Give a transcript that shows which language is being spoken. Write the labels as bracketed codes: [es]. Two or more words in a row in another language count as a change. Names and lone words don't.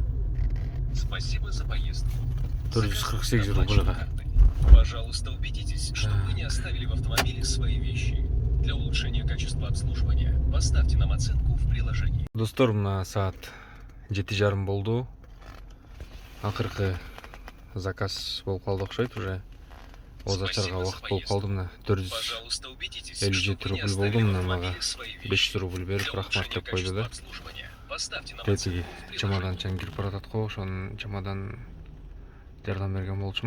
[ru] Спасибо за поездку. [ky] 448 рубльга. [ru] Пожалуйста, убедитесь, что вы не оставили в автомобиле свои вещи. Для улучшения качества обслуживания поставьте нам оценку в приложении. [ky] Достор, мына саат 7:30 болду. Акыркы заказ болуп калды окшойт уже. Оз ачарга убакыт болуп калды, мына 457 рубль болду, мына мага 500 рубль берип рахмат деп койду да. Тетиги чемоданчан кирип баратат го, ошонун чемодан жардам берген болчумун.